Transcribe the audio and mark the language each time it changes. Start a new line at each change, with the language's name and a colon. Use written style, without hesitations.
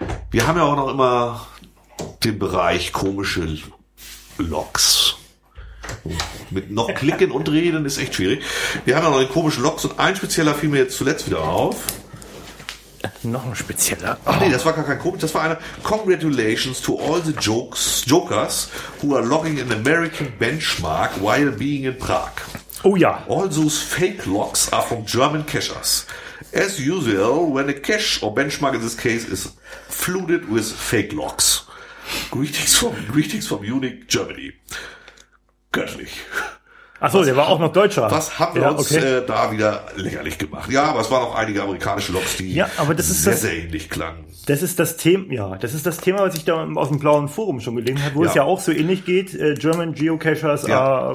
German: Wir haben ja auch noch immer den Bereich komische Logs. Mit noch klicken und reden ist echt schwierig. Wir haben ja noch den komischen Logs und ein spezieller fiel mir jetzt zuletzt wieder auf. Noch ein spezieller. Ach nee, das war gar kein komisch. Das war einer.
English: Congratulations to all the Jokers who are logging an American benchmark while being in Prague. Oh ja. All those fake logs are from German cachers. As usual, when a cache or benchmark in this case is flooded with fake logs. Greetings from Munich, Germany.
German: Göttlich. Achso, der war auch noch Deutscher. Was haben wir uns da wieder lächerlich gemacht? Ja, aber es waren auch einige amerikanische Logs, die sehr ähnlich klangen. Das ist das Thema, was ich da aus dem blauen Forum schon gelesen habe, wo es ja auch so ähnlich geht.
English: German Geocachers. Ja.